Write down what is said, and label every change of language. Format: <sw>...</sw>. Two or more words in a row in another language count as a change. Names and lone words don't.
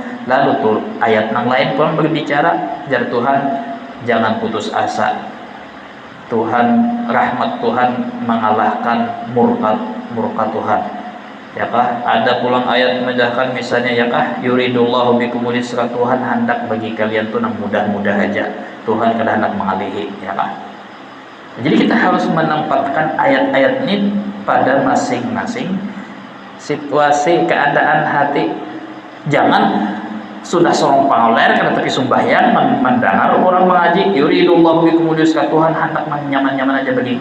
<id>Lalu tuh ayat yang lain pun berbicara, jar Tuhan jangan putus asa. Tuhan, rahmat Tuhan mengalahkan murka Tuhan.</id> <bjn>Ya kah? Ada pulang ayat menjelaskan misalnya, ya kah?</bjn> <ar>Yuridullahu bikumul yusra,</ar> <id>Tuhan hendak bagi kalian tuh yang mudah-mudah aja. Tuhan kada hendak mengalihi, ya kah? Jadi kita harus menempatkan ayat-ayat ini pada masing-masing situasi, keadaan hati. Jangan sudah sorong pangoler kada tapi sumbahyang mendengar orang mengaji,</id> <ar>yuridullahu bikumul yusra,</ar> <id>Tuhan hendak nyaman-nyaman aja begini.</id>